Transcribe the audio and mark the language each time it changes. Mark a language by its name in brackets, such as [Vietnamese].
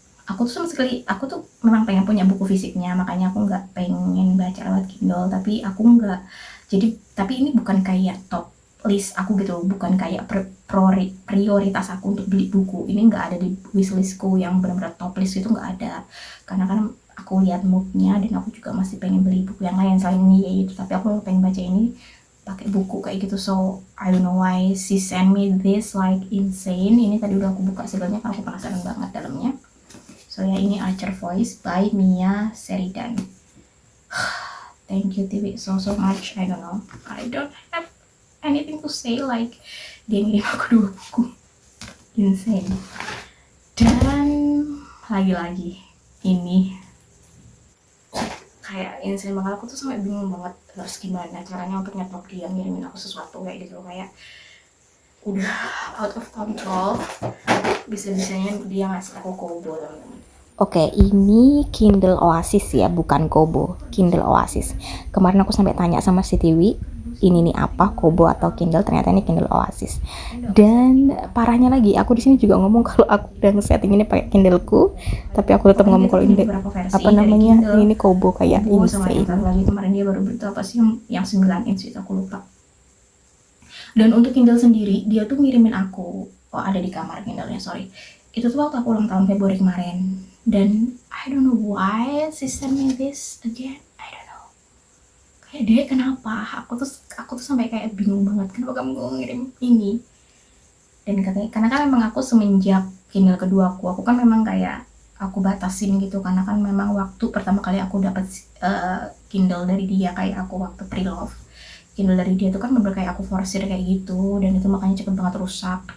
[Indonesian] Aku tuh sama sekali, aku tuh memang pengen punya buku fisiknya, makanya aku nggak pengen baca lewat Kindle, tapi aku nggak, jadi tapi ini bukan kayak top list aku gitu, bukan kayak prioritas aku untuk beli buku. Ini nggak ada di wishlistku yang benar-benar top list, itu nggak ada, karena kan aku lihat moodnya, dan aku juga masih pengen beli buku yang lain selain ini ya itu, tapi aku pengen baca ini pakai buku kayak gitu. [English] So I don't know why she send me this like insane. [Indonesian] Ini tadi udah aku buka segalanya karena aku penasaran banget dalamnya. [English] So [Indonesian] ya, ini [English] Archer Voice by Mia Sheridan. Thank you TV so much. I don't know, I don't have anything to say, like [Indonesian] dia ngirim aku 2 buku, [English] insane. [Indonesian] Dan lagi-lagi ini kayak insane banget, aku tuh sampai bingung banget harus gimana caranya untuk nyetok dia ngirimin aku sesuatu kayak gitu. Kayak udah [English] out of control, [Indonesian] bisa-bisanya dia ngasih aku Kobo, teman-teman. Oke, ini Kindle Oasis ya, bukan Kobo, Kindle Oasis. Kemarin aku sampai tanya sama si Tiwi, ini nih apa, Kobo atau Kindle? Ternyata ini Kindle Oasis. Dan parahnya lagi, aku di sini juga ngomong kalau aku udah nge-setting ini pakai Kindleku, tapi aku tetap ngomong kalau ini apa namanya, ini Kobo, kayak insane. Lagi kemarin dia baru berita apa sih yang 9 inch itu, aku lupa. Dan untuk Kindle sendiri, dia tuh ngirimin aku, ada di kamar Kindle-nya, sorry. Itu tuh waktu aku ulang tahun Februari kemarin. Dan [English] I don't know why she sent me this again. I don't know. [Indonesian] Kayak dia kenapa? Aku tuh sampai kayak bingung banget, kenapa kamu ngirim ini? Dan katanya, karena kan memang aku semenjak Kindle kedua aku kan memang kayak aku batasin gitu, karena kan memang waktu pertama kali aku dapat Kindle dari dia, kayak aku waktu pre-love Kindle dari dia tuh kan bener kayak aku forsir kayak gitu, dan itu makanya cepet banget rusak.